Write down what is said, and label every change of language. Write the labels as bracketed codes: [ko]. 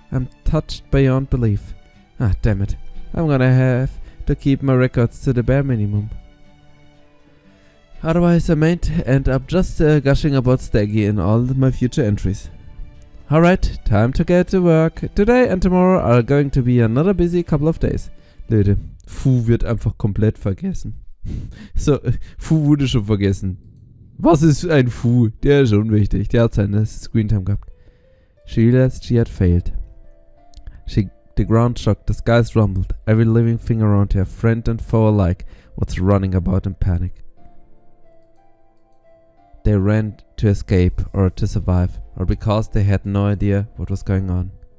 [en] I'm touched beyond belief. Ah, damn it. I'm gonna have to keep my records to the bare minimum. Otherwise I might end up just gushing about Staggy in all my future entries. Alright, time to get to work. Today and tomorrow are going to be another busy couple of days. [de] Leute, Fu wird einfach komplett vergessen. So, Fu wurde schon vergessen. Was ist ein Fu? Der ist schon wichtig. Der hat seine Screentime gehabt. [en] She realized she had failed. The ground shook, the skies rumbled, every living thing around her, friend and foe alike, was running about in panic. They ran to escape, or to survive, or because they had no idea what was going on.